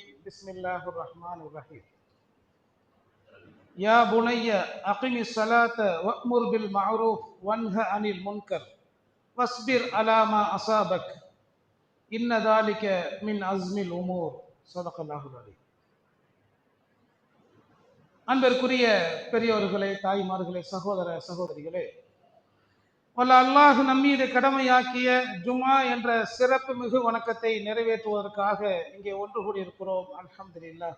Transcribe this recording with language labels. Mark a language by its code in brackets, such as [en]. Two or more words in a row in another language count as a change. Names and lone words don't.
[ar] بسم الله الرحمن الرحيم. يا بني أقم الصلاة وأمر بالمعروف وانه عن المنكر واصبر على ما أصابك إن ذلك من عزم الأمور. صدق الله العظيم. [ta] அன்பிற்குரிய பெரியோர்களே, தாய்மார்களே, சகோதர சகோதரிகளே, வல்ல அல்லாஹ் நம்மீது கடமையாக்கிய ஜுமா என்ற சிறப்பு மிகு வணக்கத்தை நிறைவேற்றுவதற்காக இங்கே ஒன்று கூடியிருக்கிறோம். அல்ஹம்துலில்லாஹ்.